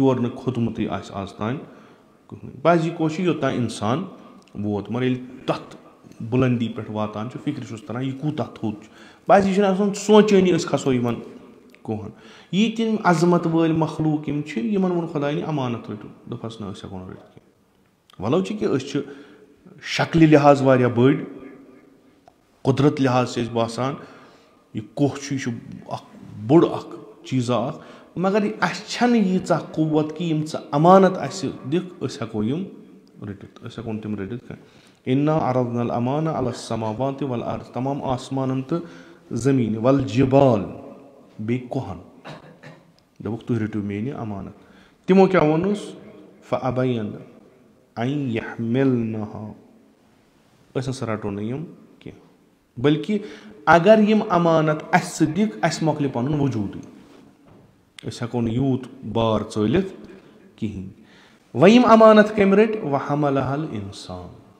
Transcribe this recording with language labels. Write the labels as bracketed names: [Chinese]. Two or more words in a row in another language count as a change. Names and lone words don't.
[Kashmiri] یور نہٕ کھوٚتمُتٕے آسہِ آز تانۍ کٕہٕنۍ بعضی کوہ چھِ یوٚتام اِنسان ووت مگر ییٚلہِ تتھ بُلندی پٮ۪ٹھ واتان چھُ فِکرِ چھُس تران یہِ کوٗتاہ تھوٚد چھُ بعضی چھُنہٕ آسان سونٛچٲنی أسۍ کھسو یِمن کوہن ییٖتۍ یِم عظمت وٲلۍ مخلوٗق یِم چھِ یِمن ووٚن خۄداین امانت رٔٹِو دوٚپہس نہ أسۍ ہٮ۪کو نہٕ رٔٹِتھ کینٛہہ ولو چھِ کہِ أسۍ چھِ شکلہِ لحاظ واریاہ بٔڑۍ قُدرت لحاظ چھِ أسۍ باسان یہِ کوہ چھُ یہِ چھُ اکھ بوٚڑ اکھ چیٖزا اکھ مگر اسہِ چھنہٕ ییٖژاہ قُوت کہِ یِم ژٕ امانت اسہِ دِکھ أسۍ ہٮ۪کو یِم رٔٹِتھ أسۍ ہٮ۪کو نہٕ تِم رٔٹِتھ کینٛہہ [Arabic] انا عرضنا الامانہ علی السماوات والارض [Kashmiri] تمام آسمانن تہٕ زٔمیٖن والجبال بیٚیہِ کوہن دوٚپُکھ تُہۍ رٔٹِو میٲنۍ یہِ امانت تِمو کیٛاہ ووٚنُس [Arabic] فابین ان یحملنہا [Kashmiri] أسۍ نسا رٹو نہٕ یِم کینٛہہ بٔلکہِ اگر یِم امانت اسہِ ژٕ دِکھ اسہِ مۄکلہِ پنُن وجوٗدٕے أسۍ ہٮ۪کو نہٕ یوٗت بار ژٲلِتھ کِہیٖنۍ وۄنۍ یِم امانت کٔمۍ رٔٹۍ [Arabic] وحملہا الانسان